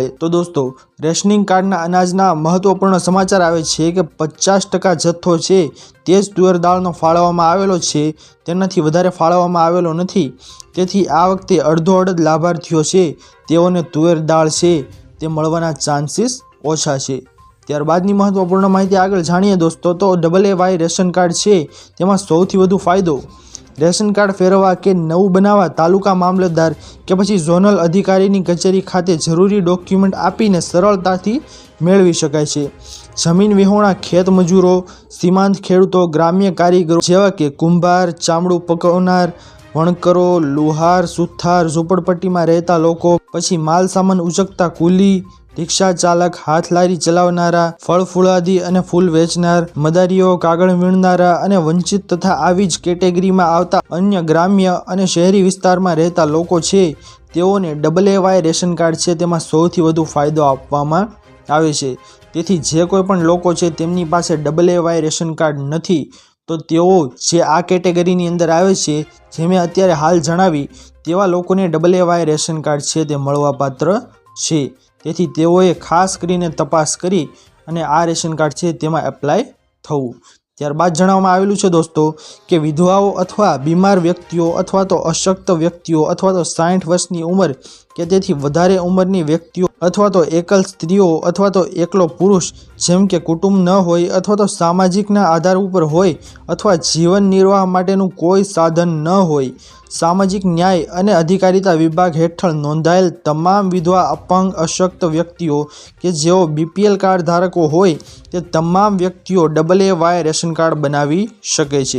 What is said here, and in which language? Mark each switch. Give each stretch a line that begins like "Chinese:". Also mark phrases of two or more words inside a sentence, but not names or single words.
Gujarati: તો दोस्तों રેશનિંગ કાર્ડના અનાજના મહત્વપૂર્ણ સમાચાર આવે છે કે 50% જથ્થો છે તે જ તુવેર દાળનો ફાળવવામાં આવેલો છે, તેનાથી વધારે ફાળવવામાં આવેલો નથી। તેથી આ વખતે અડધો અડધ લાભાર્થીઓ છે તેઓને તુવેર દાળ છે તે મળવાના ચાન્સીસ ઓછા છે। ત્યારબાદની મહત્વપૂર્ણ માહિતી આગળ જાણીએ दोस्तों तो AA રેશન કાર્ડ છે તેમાં સૌથી વધુ ફાયદો રેશન કાર્ડ ફેરવવા કે નવું બનાવવા તાલુકા મામલતદાર કે પછી ઝોનલ અધિકારીની કચેરી ખાતે જરૂરી ડોક્યુમેન્ટ આપીને સરળતાથી મેળવી શકાય છે। જમીન વિહોણા ખેત મજૂરો, સીમાંત ખેડૂતો, ગ્રામ્ય કારીગરો જેવા કે કુંભાર, ચામડું પકવનાર, વણકરો, લુહાર, સુથાર, ઝૂંપડપટ્ટીમાં રહેતા લોકો, પછી માલ સામાન ઊંચકતા કૂલી, રિક્ષા ચાલક, હાથ લારી ચલાવનારા, ફળ ફૂલાદી અને ફૂલ વેચનાર, મદારીઓ, કાગળ વીણનારા અને વંચિત તથા આવી જ કેટેગરીમાં આવતા અન્ય ગ્રામ્ય અને શહેરી વિસ્તારમાં રહેતા લોકો છે તેઓને AA રેશન કાર્ડ છે તેમાં સૌથી વધુ ફાયદો આપવામાં આવે છે। તેથી જે કોઈ પણ લોકો છે તેમની પાસે AA રેશન કાર્ડ નથી તો તેઓ જે આ કેટેગરીની અંદર આવે છે જે મેં અત્યારે હાલ જણાવી તેવા લોકોને AA રેશન કાર્ડ છે તે મળવાપાત્ર છે। તેથી તેઓએ ખાસ કરીને તપાસ કરી અને આ રેશન કાર્ડ છે તેમાં એપ્લાય થવું। ત્યારબાદ જણાવવામાં આવેલું છે દોસ્તો કે વિધવાઓ અથવા બીમાર વ્યક્તિઓ અથવા તો અશક્ત વ્યક્તિઓ અથવા તો 60 વર્ષની ઉંમર કે તેથી વધારે ઉંમરની વ્યક્તિઓ અથવા તો એકલ સ્ત્રીઓ અથવા તો એકલો પુરુષ જેમ કે કુટુંબ ન હોય અથવા તો સામાજિકના આધાર ઉપર હોય અથવા જીવન નિર્વાહ માટેનું કોઈ સાધન ન હોય, સામાજિક ન્યાય અને અધિકારિતા વિભાગ હેઠળ નોંધાયેલ તમામ વિધવા અપંગ અશક્ત વ્યક્તિઓ કે જેઓ BPL કાર્ડ ધારકો હોય તે તમામ વ્યક્તિઓ AAY રેશન કાર્ડ બનાવી શકે છે।